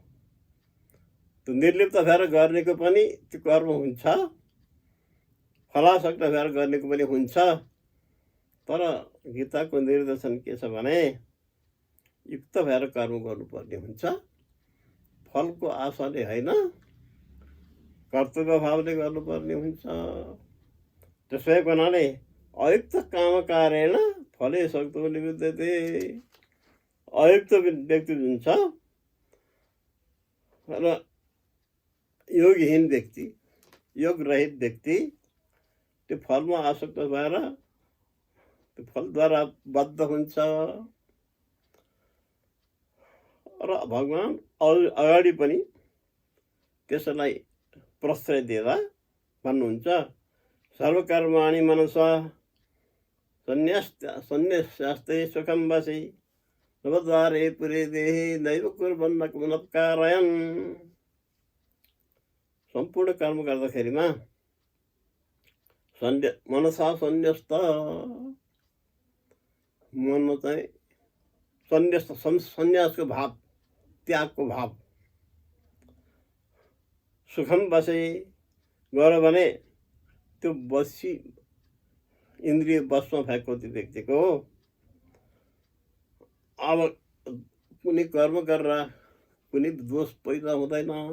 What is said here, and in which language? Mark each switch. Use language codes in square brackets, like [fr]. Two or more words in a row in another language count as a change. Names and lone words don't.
[ne] त्यो निर्लिप्त भएर गर्नेको पनि त्यो कर्म हुन्छ, फलासक्त भएर गर्नेको पनि हुन्छ। तर गीताको निर्देशन के छ भने युक्त भएर कर्म गर्नुपर्ने हुन्छ, फलको आशाले होइन, कर्तव्य भावले गर्नुपर्ने हुन्छ। त्यसै हुनाले [sa] अयुक्त कामकारेण फले सक्तो निबद्धते, [ne] अयुक्त व्यक्ति जुन छ र योगहीन व्यक्ति, योग रहित व्यक्ति, त्यो फलमा आसक्त भएर त्यो फलद्वारा बद्ध हुन्छ। र भगवान् अगाडि पनि त्यसलाई प्रश्रय दिँदा भन्नुहुन्छ [sa] सर्वकर्माणि मनसा सन्न्यस्यास्ते सुखं वशी नवद्वारे पुरे देहि नैव कुर्वन्न पुनःकारयन्। [ne] सम्पूर्ण कर्म गर्दाखेरिमा [sa] मनसा सन्न्यस्त, [ne] मनमा चाहिँ सन्न्यस्त, सन्यासको भाव, त्यागको भाव, सुखम बसे गऱ्यो भने त्यो बसी इन्द्रिय बसमा भएको त्यो व्यक्तिको अब कुनै कर्म गरेर कुनै दोष पैदा हुँदैन।